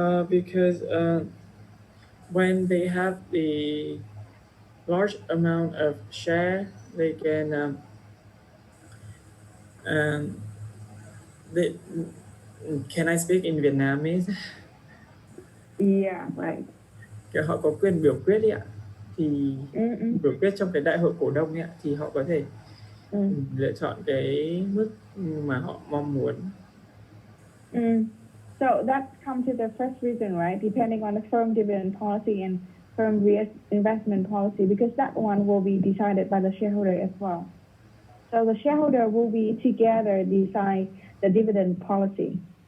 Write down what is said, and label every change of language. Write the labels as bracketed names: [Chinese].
[English] Because when they have the large amount of share, they can they, can I speak in Vietnamese? Yeah, right. [Vietnamese] Kiểu họ có quyền biểu quyết đi ạ, thì biểu quyết trong cái đại hội cổ đông ấy ạ, thì họ có thể lựa chọn cái mức mà họ mong muốn. [English] So that comes to the first reason, right? Depending on the firm dividend policy and firm reinvestment policy, because that one will be decided by the shareholder as well. So the shareholder will be together decide the dividend policy.